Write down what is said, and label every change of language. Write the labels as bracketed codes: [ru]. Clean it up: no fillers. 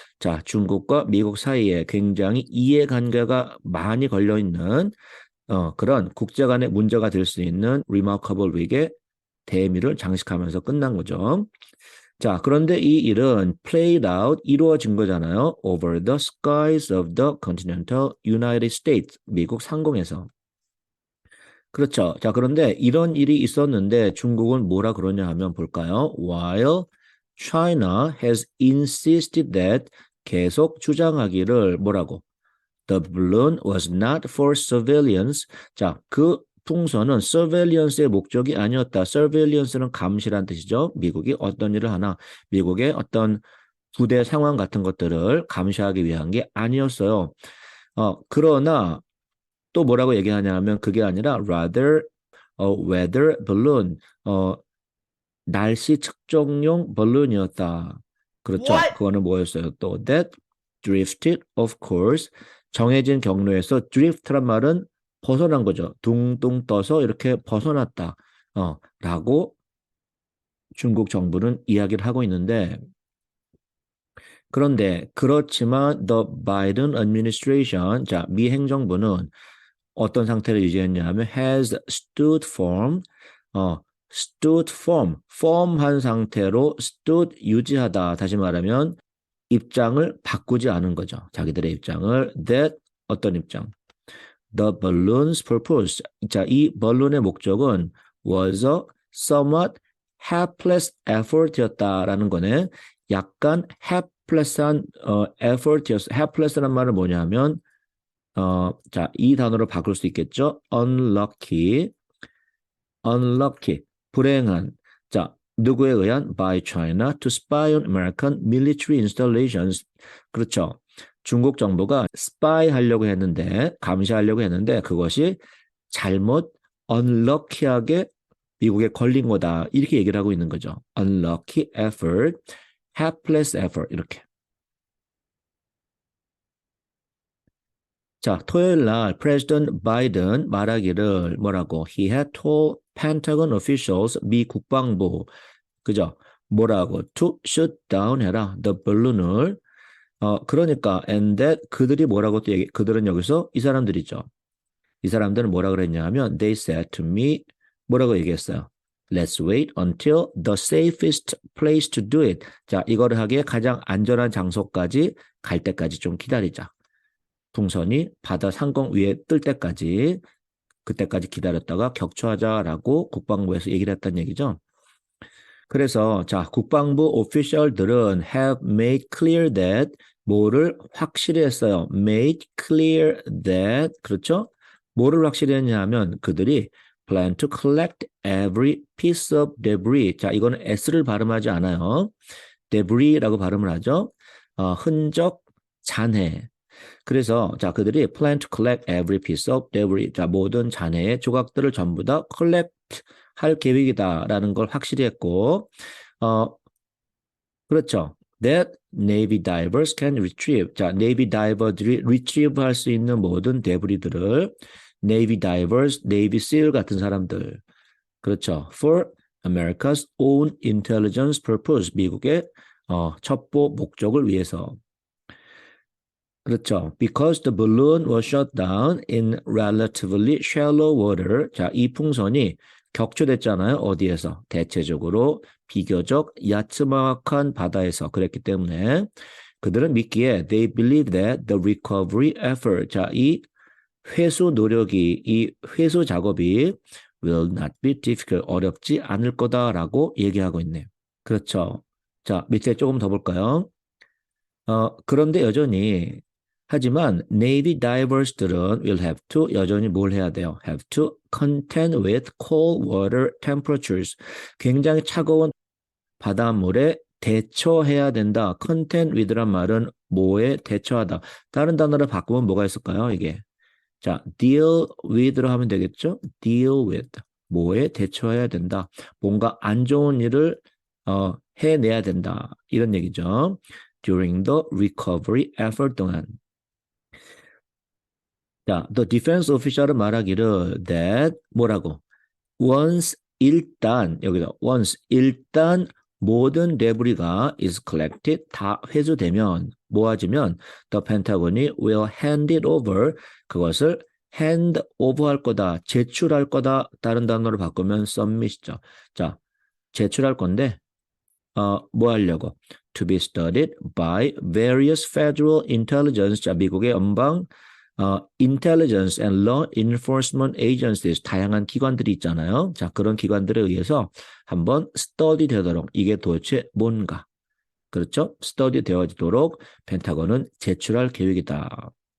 [ko] 자, 중국과 미국 사이에 굉장히 이해관계가 많이 걸려 있는 그런 국제 간의 문제가 될 수 있는 [en] remarkable week [ko] 의 대미를 장식하면서 끝난 거죠. 자, 그런데 이 일은 [en] played out, [ko] 이루어진 거잖아요. [en] over the skies of the continental United States, [ko] 미국 상공에서. 그렇죠. 자, 그런데 이런 일이 있었는데 중국은 뭐라 그러냐 하면 볼까요? [en] While China has insisted that [ko] 계속 주장하기를 뭐라고? [en] The balloon was not for surveillance. [ko] 자, 그 풍선은 surveillance의 목적이 아니었다. surveillance는 감시란 뜻이죠. 미국이 어떤 일을 하나, 미국의 어떤 부대 상황 같은 것들을 감시하기 위한 게 아니었어요. 그러나 또 뭐라고 얘기하냐 하면 그게 아니라 [en] rather weather balloon, [ko] 날씨 측정용 balloon이었다. 그렇죠. [en] What? [ko] 그거는 뭐였어요? [en] 또 that drifted, of course. [ko] 정해진 경로에서 drift란 말은 벗어난 거죠. 둥둥 떠서 이렇게 벗어났다. 라고 중국 정부는 이야기를 하고 있는데 그런데 그렇지만 [en] the Biden administration, [ko] 자, 미 행정부는 어떤 상태를 유지했냐 하면 [en] has stood firm, stood firm [ko] 한 상태로 stood 유지하다. 다시 말하면 입장을 바꾸지 않은 거죠. 자기들의 입장을 that 어떤 입장? [en] The balloon's purpose. [ko] 자, 이 balloon의 목적은 [en] was a somewhat helpless effort였다라는 거네. [ko] 약간 helpless한 effort였어. helpless란 말은 뭐냐면 자, 이 단어로 바꿀 수 있겠죠? unlucky, 불행한. 자, 누구에 의한? [en] By China to spy on American military installations. [ko] 그렇죠. 중국 정부가 spy 하려고 했는데, 감시하려고 했는데 그것이 잘못 unlucky하게 미국에 걸린 거다. 이렇게 얘기를 하고 있는 거죠. [en] unlucky effort, helpless effort [ko] 이렇게. 자, 토요일 날 프레지던트 바이든 말하기를 뭐라고? [en] He had told Pentagon officials, [ko] 미 국방부, 그죠? 뭐라고? [en] To shoot down 해라. The balloon을. [ko] 그러니까 and that 그들이 뭐라고 또 그들은 여기서 이 사람들이죠. 이 사람들은 뭐라 그랬냐 하면 [en] they said to me [ko] 뭐라고 얘기했어요? [en] Let's wait until the safest place to do it. [ko] 자, 이거를 하기에 가장 안전한 장소까지 갈 때까지 좀 기다리자. 풍선이 바다 상공 위에 뜰 때까지 그때까지 기다렸다가 격추하자라고 국방부에서 얘기를 했다는 얘기죠. 그래서 자, 국방부 오피셜들은 [en] have made clear that [ko] 뭐를 확실히 했어요. [en] made clear that [ko] 그렇죠? 뭐를 확실히 했냐면 그들이 [en] plan to collect every piece of debris. [ko] 자, 이거는 S를 발음하지 않아요. debris라고 발음을 하죠. 흔적, 잔해. 그래서 자, 그들이 [en] plan to collect every piece of debris. [ko] 자, 모든 잔해의 조각들을 전부 다 collect 할 계획이다라는 걸 확실히 했고, 그렇죠. [en] That Navy divers can retrieve. 자, Navy diver들이 retrieve [ko] 할 수 있는 모든 데브리들을 [en] Navy divers, Navy SEAL 같은 사람들. [ko] 그렇죠. [en] For America's own intelligence purpose. [ko] 미국의 첩보 목적을 위해서. 그렇죠. [en] Because the balloon was shot down in relatively shallow water. [ko] 자, 이 풍선이 격추됐잖아요. 어디에서? 대체적으로 비교적 야트막한 바다에서 그랬기 때문에 그들은 믿기에 [en] they believe that the recovery effort, [ko] 자, 이 회수 노력이, 이 회수 작업이 [en] will not be difficult, [ko] 어렵지 않을 거다라고 얘기하고 있네요. 그렇죠. 자, 밑에 조금 더 볼까요? 그런데 여전히 하지만 Navy divers들은 [en] will have to [ko] 여전히 뭘 해야 돼요? [en] have to contend with cold water temperatures. [ko] 굉장히 차가운 바닷물에 대처해야 된다. contend with란 말은 뭐에 대처하다. 다른 단어로 바꾸면 뭐가 있을까요? 이게. 자, deal with로 하면 되겠죠? deal with. 뭐에 대처해야 된다. 뭔가 안 좋은 일을 해내야 된다. 이런 얘기죠. [en] during the recovery effort 동안. [ko] 자, the defense official은 말하기를 that 뭐라고? once 일단 여기다 once 일단 모든 데브리가 is collected 다 회수되면 모아지면 the Pentagon이 [en] will hand it over [ko] 그것을 hand over 할 거다 제출할 거다 다른 단어로 바꾸면 submit이죠. 자, 제출할 건데 뭐 하려고? [en] To be studied by various federal intelligence. [ko] 자, 미국의 연방 [en] intelligence and law enforcement agencies [ko] 다양한 기관들이 있잖아요. 자, 그런 기관들에 의해서 한번 study 되도록 이게 도대체 뭔가? 그렇죠? study 되어지도록 펜타곤은 제출할 계획이다.